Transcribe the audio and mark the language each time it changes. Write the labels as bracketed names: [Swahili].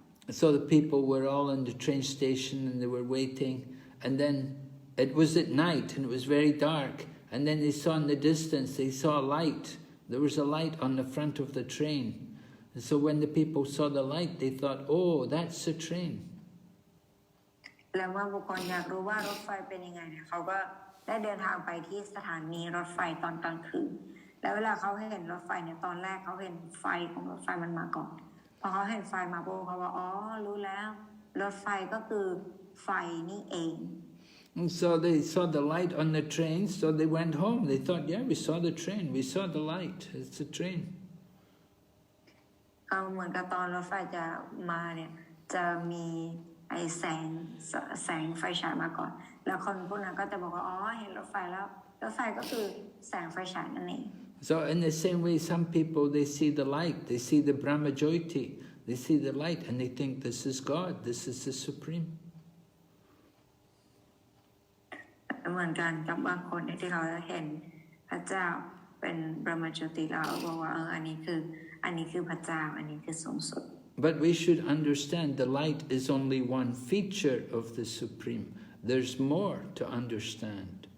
[English] So the people were all in the train station and they were waiting. And then it was at night and it was very dark. And then they saw in the distance, they saw a light. There was a light on the front of the train. And so when the people saw the light, they thought, oh, that's the train. [Thai] แล้วเมื่อบุคคลอยากรู้ว่ารถไฟเป็นยังไงเนี่ยเขาก็ได้เดินทางไปที่สถานีรถไฟตอนกลางคืนแล้วเวลาเขาเห็นรถไฟเนี่ยตอนแรกเขาเห็นไฟของรถไฟมันมาก่อนพอเขาเห็นไฟมาปุ๊บเขาว่าอ๋อรู้แล้วรถไฟก็คือไฟนี่เอง [English] And so they saw the light on the train, so they went home. They thought, yeah, we saw the train, we saw the light, it's the train. [Thai] ก็เหมือนกับตอนรถไฟจะมาเนี่ยจะมีไอแสงไฟฉายมาก่อนแล้วคนพวกนั้นก็จะบอกว่าอ๋อเห็นรถไฟแล้วรถไฟก็คือแสงไฟฉายนั่นเอง [English] So in the same way, some people, they see the light, they see the Brahmajyoti, they see the light and they think this is God, this is the Supreme. [Thai] เหมือนกันกับบางคนที่เขาเห็นพระเจ้าเป็นบรมโจติแล้วบอกว่าอันนี้คือพระเจ้าอันนี้คือสูงสุด [English] But we should understand the light is only one feature of the Supreme. There's more to understand.